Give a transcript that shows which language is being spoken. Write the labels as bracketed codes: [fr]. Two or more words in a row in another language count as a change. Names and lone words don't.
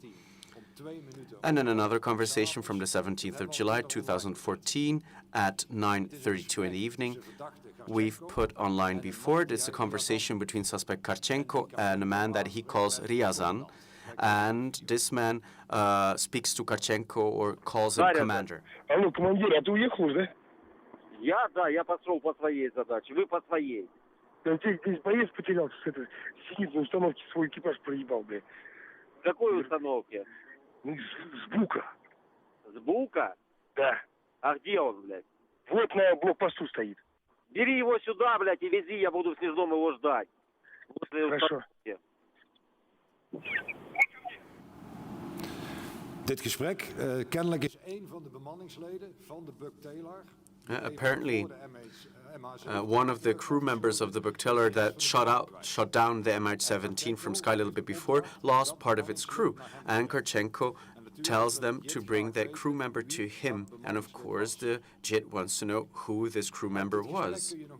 [en] And in another conversation from the 17th of July 2014 at 9:32 in the evening, we've put online before. It's a conversation between suspect Karchenko and a man that he calls Ryazan. And this man speaks to Karchenko or calls him commander. [ru] Алло, командир, а ты уехал уже? Я пошел по своей задаче, вы по своей. Да ты здесь боец потерялся, сидит на установке, свой экипаж проебал, блядь. В какой установке? С Бука. С Бука? Да. А где он, блядь? Вот на блокпосту стоит. Бери его сюда, блядь, и вези, я буду в Снежном его ждать. Хорошо. [nl] Dit gesprek, kennelijk is een van de bemanningsleden van de Buktalar. [en] Apparently, one of the crew members of the Buktalar that shot down the MH17 from Sky a little bit before lost part of its crew, and Karchenko tells them to bring that crew member to him, and of course the JIT wants to know who this crew member was.